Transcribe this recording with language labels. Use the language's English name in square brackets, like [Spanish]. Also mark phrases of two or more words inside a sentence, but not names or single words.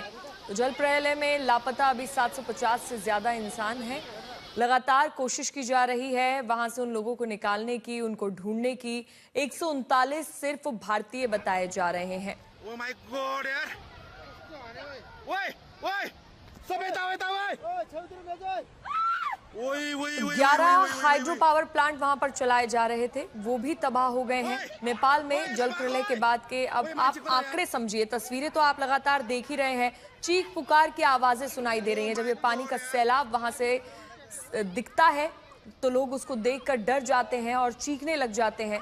[Hindi] तो जल प्रलय में लापता अभी 750 से ज्यादा इंसान हैं। लगातार कोशिश की जा रही है वहां से उन लोगों को निकालने की, उनको ढूंढने की। 139 सिर्फ भारतीय बताए जा रहे हैं। [English] Oh my god [Nepali] यार, ओए ओए सबै यता यता ओए ओ छेउतिर गजो ओइ ओइ ओइ [Hindi] 11 [English] hydro power plant [Hindi] वहां पर चलाए जा रहे थे, वो भी तबाह हो गए हैं। नेपाल में जल प्रलय के बाद के अब आप आंकड़े समझिए, तस्वीरें तो आप लगातार देख ही रहे हैं। चीख पुकार की आवाजें सुनाई दे रही हैं। जब ये पानी का सैलाब वहां से दिखता है तो लोग उसको देखकर डर जाते हैं और चीखने लग जाते हैं।